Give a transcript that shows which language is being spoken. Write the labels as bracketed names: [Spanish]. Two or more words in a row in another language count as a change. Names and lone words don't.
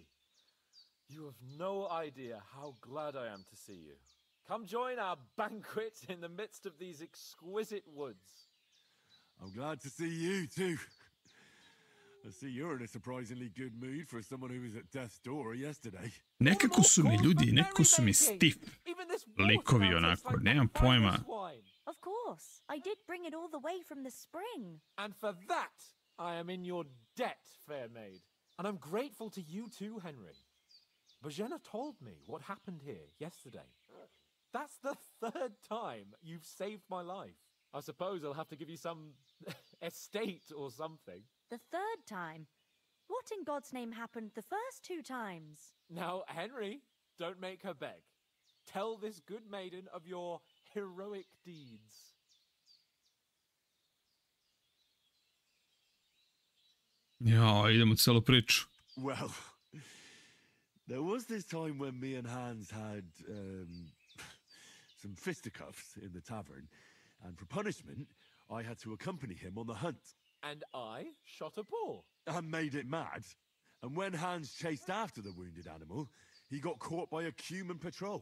[English] You have no idea how glad I am to see you. Come join our banquet in the midst of these exquisite woods. I'm glad to see you too. I see you're in a surprisingly good mood for someone who was at death's door yesterday. [Serbian] Nekako su mi ljudi, nekako su mi stiff likovi onako, nemam pojma. [English] Of course, I did bring it all the way from the spring. And for that, I am in your debt, fair maid. And I'm grateful to you too, Henry. Bojena told me what happened here yesterday. That's the 3rd time you've saved my life. I suppose I'll have to give you some estate or something. The third time? What in God's name happened the first 2 times? Now, Henry, don't make her beg. Tell this good maiden of your heroic deeds. [Serbian] Ja, idemo celu priču. [English] Well, there was this time when me and Hans had some fisticuffs in the tavern, and for punishment, I had to accompany him on the hunt. And I shot a boar. And made it mad. And when Hans chased after the wounded animal, he got caught by a human patrol.